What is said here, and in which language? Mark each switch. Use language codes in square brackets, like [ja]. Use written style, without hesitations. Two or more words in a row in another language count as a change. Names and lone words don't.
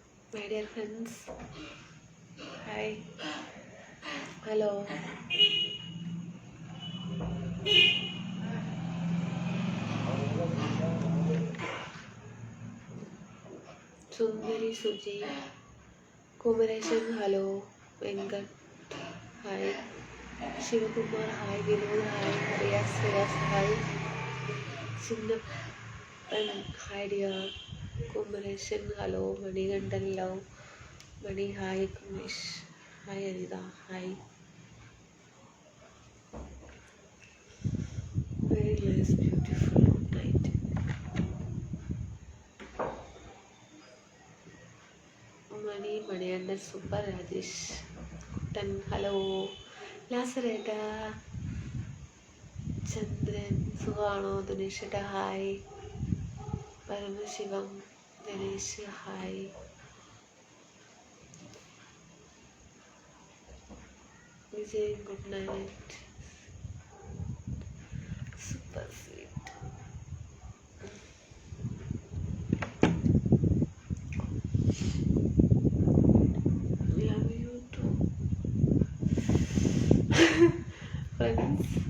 [en] My dear friends, hi, hello. Sundari Suji, Kumaresan, hello. Venkat, hi. Shivakumar, hi. Vinod, hi. Maria Srivas, hi. Sinappan, hi dear. Kumaresan, hello. Manigandan, love. Mani, hi. Kumesh, hi. Anita, hi. Very nice, beautiful night. Mani under super Rajesh. Kutan, hello. Lasareta, Chandran, Sugano, Dineshita, hi. Paramashivam, Dinesh, hi. Vijay, good night. Super sweet. Love you too. Friends.